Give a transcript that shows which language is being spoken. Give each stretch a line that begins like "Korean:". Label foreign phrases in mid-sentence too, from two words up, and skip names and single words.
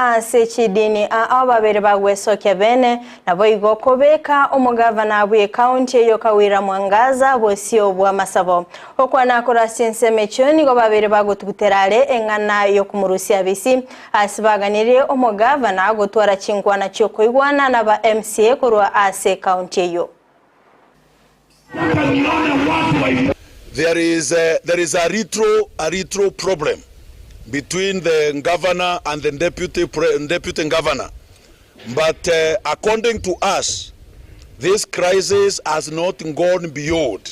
Gusii: ase chidini babere bagwesoke bene nabo igokobeka omugavana bwe kaunti yo Kawira Mwangaza bosio bwa Masabo okwana akora sinsemecho ni go babere bagututerale engana yo kumurusia bisi asibaganire omugavana gotwara chinkwana cyo koigwana na ba MCA korwa ase kaunti yo.
English: There is a retro problem between the governor and the deputy governor. But according to us, this crisis has not gone beyond.